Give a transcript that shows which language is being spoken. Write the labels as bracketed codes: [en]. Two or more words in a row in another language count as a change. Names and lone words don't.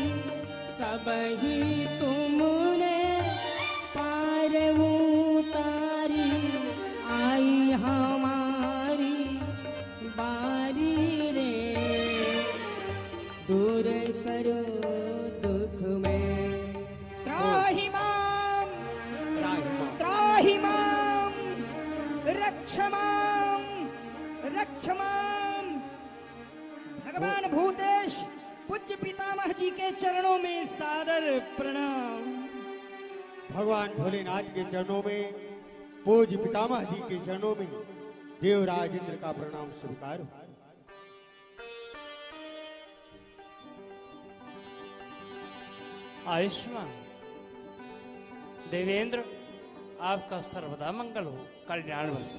[hi] सब ही तुमने पार उतारी। आई हमारी बारी रे दूर करो दुख में। [sa] त्राहि माम त्राहि माम रक्ष माम रक्ष माम। [hi] भगवान भूतेश पूज्य पितामह जी के चरणों में सादर प्रणाम। भगवान भोलेनाथ के चरणों में, पूज्य पितामह जी के चरणों में देवराज इंद्र का प्रणाम स्वीकार हो। आयुष्मान देवेंद्र, आपका सर्वदा मंगल हो, कल्याण वर्ष।